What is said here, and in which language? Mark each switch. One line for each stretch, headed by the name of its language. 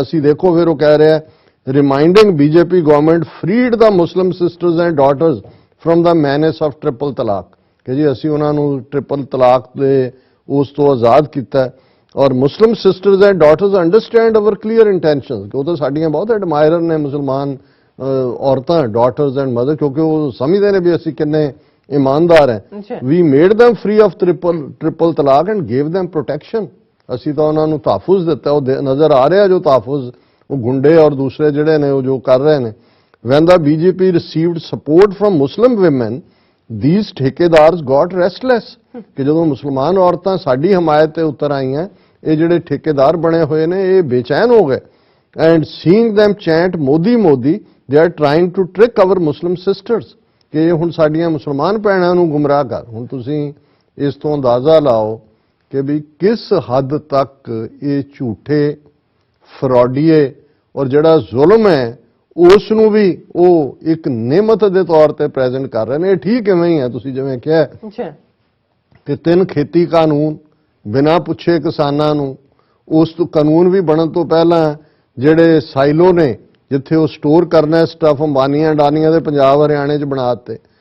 Punjabi: ਅਸੀਂ ਦੇਖੋ ਫਿਰ ਉਹ ਕਹਿ ਰਿਹਾ
English: reminding BJP government freed the Muslim sisters and daughters from the menace of triple talaq,
Punjabi: ਕਿ ਜੀ ਅਸੀਂ ਉਹਨਾਂ ਨੂੰ ਟ੍ਰਿਪਲ ਤਲਾਕ ਦੇ ਉਸ ਤੋਂ ਆਜ਼ਾਦ ਕੀਤਾ। ਔਰ
English: Muslim sisters and daughters understand our clear intentions,
Punjabi: ਉਹ ਤਾਂ ਸਾਡੀਆਂ ਬਹੁਤ ਐਡਮਾਇਰਰ ਨੇ ਮੁਸਲਮਾਨ ਔਰਤਾਂ ਡਾਟਰਸ ਐਂਡ ਮਦਰ, ਕਿਉਂਕਿ ਉਹ ਸਮਝਦੇ ਨੇ ਵੀ ਅਸੀਂ ਕਿੰਨੇ ਇਮਾਨਦਾਰ ਹੈ।
English: we made them free of triple talaq and gave them protection,
Punjabi: ਅਸੀਂ ਤਾਂ ਉਹਨਾਂ ਨੂੰ ਤਹਫੁਜ਼ ਦਿੱਤਾ। ਉਹ ਨਜ਼ਰ ਆ ਰਿਹਾ ਜੋ ਤਹਫੁਜ਼ ਉਹ ਗੁੰਡੇ ਔਰ ਦੂਸਰੇ ਜਿਹੜੇ ਨੇ ਉਹ ਜੋ ਕਰ ਰਹੇ ਨੇ।
English: when the BJP received support from Muslim women, these thekedars got restless,
Punjabi: ਕਿ ਜਦੋਂ ਮੁਸਲਮਾਨ ਔਰਤਾਂ ਸਾਡੀ ਹਮਾਇਤ ਤੇ ਉਤਰ ਆਈਆਂ ਇਹ ਜਿਹੜੇ ਠੇਕੇਦਾਰ ਬਣੇ ਹੋਏ ਨੇ ਇਹ ਬੇਚੈਨ ਹੋ ਗਏ।
English: and seeing them chant Modi Modi, they are trying to trick our Muslim sisters,
Punjabi: ਕਿ ਇਹ ਹੁਣ ਸਾਡੀਆਂ ਮੁਸਲਮਾਨ ਭੈਣਾਂ ਨੂੰ ਗੁੰਮਰਾਹ ਕਰ। ਹੁਣ ਤੁਸੀਂ ਇਸ ਤੋਂ ਅੰਦਾਜ਼ਾ ਲਾਓ ਕਿ ਵੀ ਕਿਸ ਹੱਦ ਤੱਕ ਇਹ ਝੂਠੇ ਫਰਾਡੀਏ ਔਰ ਜਿਹੜਾ ਜ਼ੁਲਮ ਹੈ ਉਸ ਨੂੰ ਵੀ ਉਹ ਇੱਕ ਨਿਮਤ ਦੇ ਤੌਰ ਤੇ ਪ੍ਰੈਜ਼ੈਂਟ ਕਰ ਰਹੇ ਨੇ। ਇਹ ਠੀਕ ਕਿਵੇਂ ਹੀ ਹੈ, ਤੁਸੀਂ ਜਿਵੇਂ ਕਿਹਾ ਕਿ 3 ਖੇਤੀ ਕਾਨੂੰਨ ਬਿਨਾਂ ਪੁੱਛੇ ਕਿਸਾਨਾਂ ਨੂੰ, ਉਸ ਤੋਂ ਕਾਨੂੰਨ ਵੀ ਬਣਨ ਤੋਂ ਪਹਿਲਾਂ ਜਿਹੜੇ ਸਾਈਲੋ ਨੇ ਜਿੱਥੇ ਉਹ ਸਟੋਰ ਕਰਨਾ ਸਟਫ ਅੰਬਾਨੀਆਂ ਅਡਾਨੀਆਂ ਦੇ ਪੰਜਾਬ ਹਰਿਆਣੇ 'ਚ ਬਣਾ ਦਿੱਤੇ।